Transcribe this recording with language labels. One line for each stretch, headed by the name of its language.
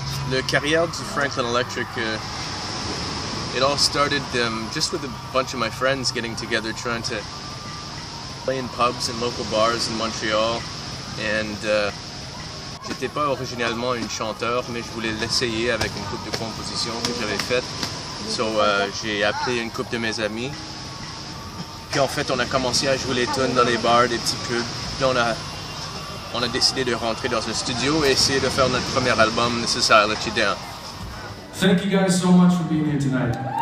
French: La carrière du
English: Franklin Electric, it all started just with a bunch of my friends getting together trying to play in pubs and local bars in Montreal.
French: And j'étais pas originellement une chanteur, mais je voulais l'essayer avec une couple de compositions que j'avais faites. So j'ai appelé une couple de mes amis. Puis en fait, on a commencé à jouer les tunes dans les bars, des petits pubs. Puis on a décidé de rentrer dans un studio et essayer de faire notre premier album, This Is How I Let You Down.
English: Thank you guys so much for being here tonight.